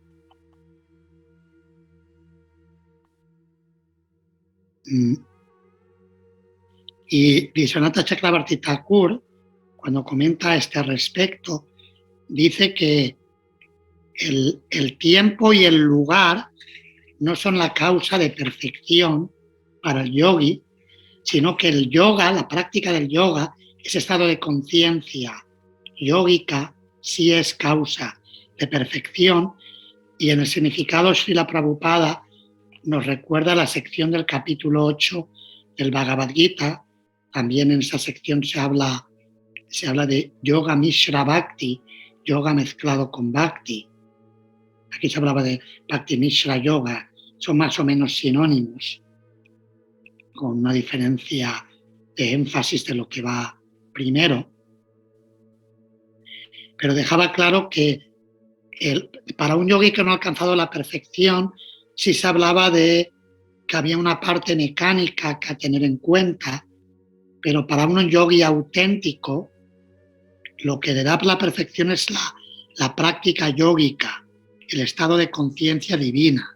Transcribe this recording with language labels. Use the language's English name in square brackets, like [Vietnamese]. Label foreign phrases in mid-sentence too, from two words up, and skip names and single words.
[Spanish] Y Vishwanatha Chakrabarti Thakur, cuando comenta a este respecto, dice que el tiempo y el lugar no son la causa de perfección para el yogi, sino que el yoga, la práctica del yoga, ese estado de conciencia yógica, sí es causa de perfección. Y en el significado, Srila Prabhupada nos recuerda la sección del capítulo 8 del Bhagavad Gita. También en esa sección se habla de [Sanskrit] yoga mishra bhakti, [Spanish] yoga mezclado con bhakti. Aquí se hablaba de [Sanskrit] bhakti mishra yoga, [Spanish] son más o menos sinónimos, con una diferencia de énfasis de lo que va primero. Pero dejaba claro que para un yogi que no ha alcanzado la perfección, sí se hablaba de que había una parte mecánica que a tener en cuenta, pero para un yogi auténtico, lo que le da la perfección es la práctica yógica, el estado de conciencia divina.